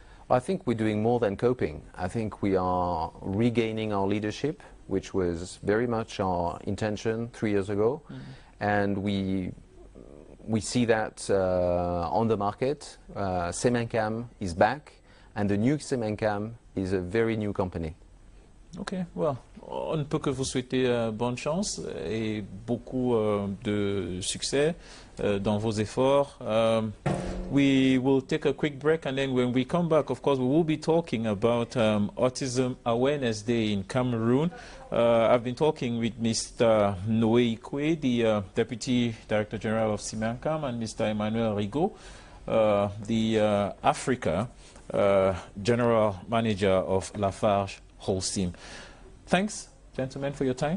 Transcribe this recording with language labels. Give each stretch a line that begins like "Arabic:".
English: I think we're doing more than coping. I think we are regaining our leadership, which was very much our intention 3 years ago, and we see that on the market. Semencam is back, and the new Semencam is a very new company.
French: Ok, well, on ne peut que vous souhaiter bonne chance et beaucoup de succès dans vos efforts.
English: We will take a quick break, and then when we come back, of course, we will be talking about Autism Awareness Day in Cameroon. I've been talking with Mr. Noé Ikwe, the Deputy Director General of Semencam, and Mr. Emmanuel Rigaud, the Africa General Manager of Lafarge Holcim. Thanks, gentlemen, for your time.